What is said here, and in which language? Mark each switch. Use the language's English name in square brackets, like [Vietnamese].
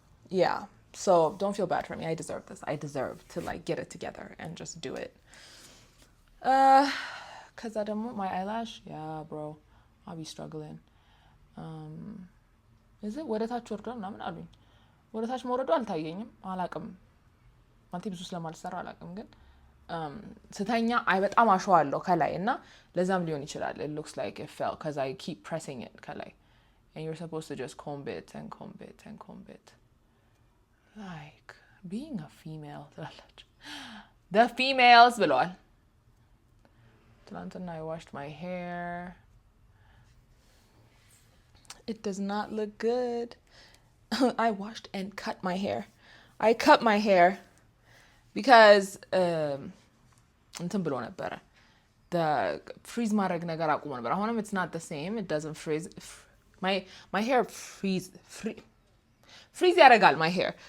[English] Yeah. So don't feel bad for me. I deserve this. I deserve to like get it together and just do it. Cause I don't want my eyelash. Yeah, bro, I'll be struggling. Is it [Amharic] ወደ ታች ወርዶ ምናምን አሉኝ። ወደ ታች መውረዱ አልታየኝም። አላቅም ማለት ብዙ ስለማልሰራ አላቅም፣ ግን ስተኛ አይ በጣም አሸዋለሁ ከላይ እና ለዛም ሊሆን ይችላል. [English] It looks like it fell because I keep pressing it [Amharic] ከላይ, [English] and you're supposed to just comb it and comb it and comb it. Like being a female. The females [Amharic] ብለዋል. ትናንትና [English] I washed my hair. It does not look good. I washed and cut my hair. I cut my hair because [Amharic] እንትን ብሎ ነበረ. [English] The freeze [Amharic] ማድረግ ነገር አቁሞ ነበር. [English] አሁንም it's not the same. It doesn't freeze. My hair freeze [Amharic] ያደርጋል [English] my hair.